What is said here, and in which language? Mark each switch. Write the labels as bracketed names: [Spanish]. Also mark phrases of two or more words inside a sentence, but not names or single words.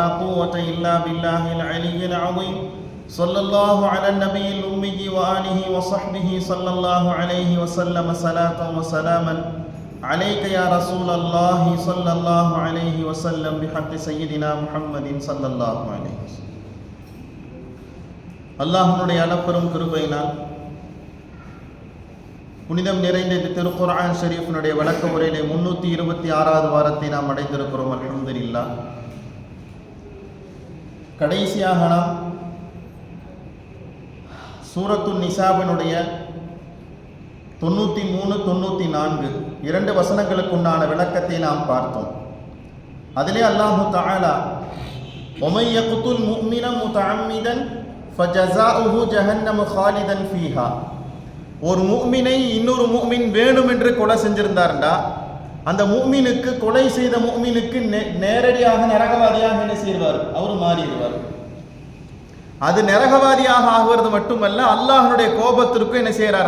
[Arabic] قوة إلا بالله العلي العظيم صلى الله على النبي الأمي وآله وصحبه صلى الله عليه وسلم صلاة وسلاما عليك يا رسول الله صلى الله عليه وسلم بحق سيدنا محمد صلى الله عليه وسلم [Tamil] அல்லாஹ்வுடைய அளப்பெரும் கிருபையினால் புனிதம் நிறைந்த இந்த திருக்குர்ஆன் ஷரீஃபினுடைய விளக்க உரையிலே 326வது வாரத்தை நாம் அடைந்திருக்கிறோம். [Arabic] அல்ஹம்துலில்லாஹ். [Tamil] கடைசியாக நாம் சூரத்துன் நிசாவினுடைய 93, 94 இரண்டு வசனங்களுக்குண்டான விளக்கத்தை நாம் பார்த்தோம். அதிலே அல்லாஹு தஆலா [Arabic] وَمَن يَقْتُلْ مُؤْمِنًا مُتَعَمِّدًا فَجَزَاؤُهُ جَهَنَّمُ خَالِدًا فِيهَا [Tamil] ஒரு முஃமினை இன்னொரு முஃமின் வேணும் என்று கொலை செஞ்சிருந்தார்டா அந்த முஃமினுக்கு கொலை செய்த முஃமினுக்கு நேரடியாக நரகவாதியாக என்ன செய்வார்? அவர் மாறிடுவார். அது நரகவாதியாக ஆகிறது மட்டுமல்ல, அல்லாஹ்வுடைய கோபத்திற்கும் என்ன செய்கிறார்?